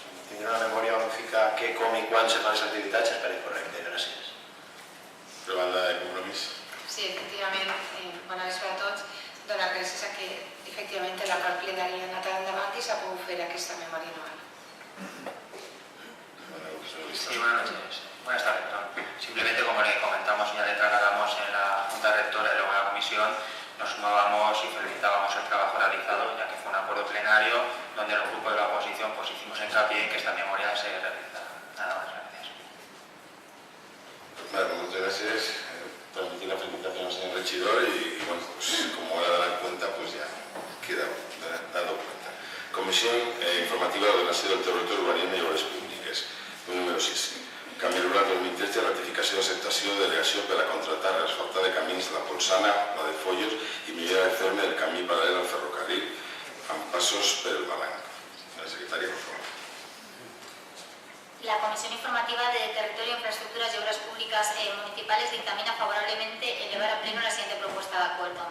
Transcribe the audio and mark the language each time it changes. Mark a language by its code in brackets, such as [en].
[ca] Tindre una memòria on fica què, com i quan se fan les activitats es pareix correcte. Gràcies. Per banda de compromís. Sí, efectivament, bona vesprada a tots. Donar gràcies a que efectivament l'acord plenari ha anat endavant i s'ha pogut fer aquesta memòria anual. [es] Sí, buenas noches. Buenas tardes, perdón. Simplemente, como le comentamos y ya le trasladamos en la Junta Rectora y luego en la Comisión, nos sumábamos y felicitábamos el trabajo realizado, ya que fue un acuerdo plenario donde los grupos de la oposición pues hicimos hincapié en que esta memoria se realizara. Nada más, gracias. Vale, muchas gracias. Transmitir la felicitación al señor regidor y bueno, pues como ahora darán cuenta, pues ya queda dado cuenta. [ca] Comisión Informativa de Ordenació del Territori Urbanisme i Obres Públiques. Número 6. Canvi Rural 2013, ratificació d'acceptació de delegació per a contractar l'asfaltar de camins de la Polsana, la de Follos i millora de ferme del camí paral·lel al ferrocarril amb passos per el Balanc. La secretària, [es] por favor. La Comisión Informativa de Territorio, Infraestructuras y Obras Públicas Municipales dictamina favorablemente elevar a pleno la siguiente propuesta de acuerdo.